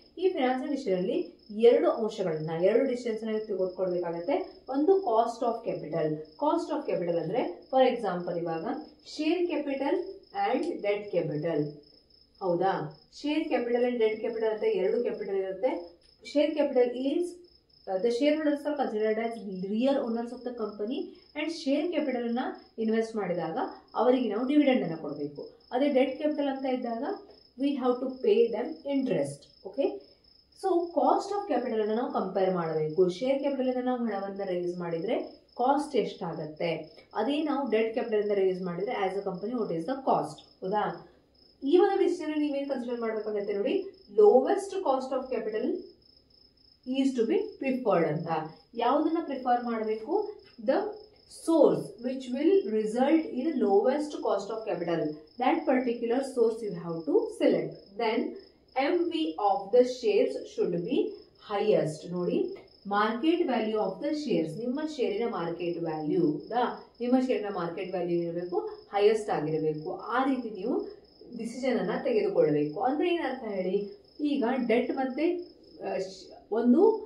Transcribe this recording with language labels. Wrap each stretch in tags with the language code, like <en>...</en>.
<kn>ಈ financing decision ಅಲ್ಲಿ 2 decisions ತೆಗೆದುಕೊಳ್ಬೇಕಾಗತ್ತೆ. ಒಂದು cost of capital. Cost of capital ಅಂದ್ರೆ,</kn> <en>for example</en> <kn>ಇವಾಗ share capital and debt capital, ಹೌದಾ? Share capital and debt capital ಅಂತ 2 ಕ್ಯಾಪಿಟಲ್ ಇರುತ್ತೆ.</kn> <en>share capital is the shareholders are considered as real owners of the company, and share capital</en> <kn>ಅನ್ನ invest ಮಾಡಿದಾಗ ಅವರಿಗೆ ನಾವು dividend ಅನ್ನ ಕೊಡಬೇಕು. ಅದೇ ಡೆಟ್ ಕ್ಯಾಪಿಟಲ್ ಅಂತ ಇದ್ದಾಗ</kn> <en>we have to pay them interest.</en> <kn>Okay, so cost of capital ಅನ್ನ ನಾವು ಕಂಪೇರ್ ಮಾಡಬೇಕು. ಶೇರ್ ಕ್ಯಾಪಿಟಲ್ ಇಂದ ನಾವು ಹಣವನ್ನ ರೈಸ್ ಮಾಡಿದ್ರೆ ಕಾಸ್ಟ್ ಎಷ್ಟಾಗತ್ತೆ, ಅದೇ ನಾವು ಡೆಟ್ ಕ್ಯಾಪಿಟಲ್ ಇಂದ ರೈಸ್ ಮಾಡಿದ್ರೆ</kn> <en>as a company what is the cost,</en> <kn>ಹೌದಾ? ಈ ಒಂದು ಡಿಸಿಷನ್ ನೀವೇನು ಕನ್ಸಿಡರ್ ಮಾಡಬೇಕಾಗತ್ತೆ ನೋಡಿ,</kn> <en>lowest cost of capital is to be preferred</en> <kn>ಅಂತ. ಯಾವುದನ್ನ ಪ್ರಿಫರ್ ಮಾಡಬೇಕು?</kn> <en>The source which will result in lowest cost of capital. That particular source you have to select. Then MV of the shares should be highest.</en> <kn>ನೋಡಿ,</kn> <en>market value of the shares,</en> <kn>ನಿಮ್ಮ ಶೇರಿನ market value, ನಿಮ್ಮ ಶೇರಿನ market value ಇರಬೇಕು, highest ಆಗಿರಬೇಕು. ಆ ರೀತಿ ನೀವು decision ಅನ್ನ ತೆಗೆದುಕೊಳ್ಳಬೇಕು. ಅಂದ್ರೆ ಏನರ್ಥ ಹೇಳಿ? ಈಗ ಡೆಟ್ ಮತ್ತೆ ಒಂದು</kn>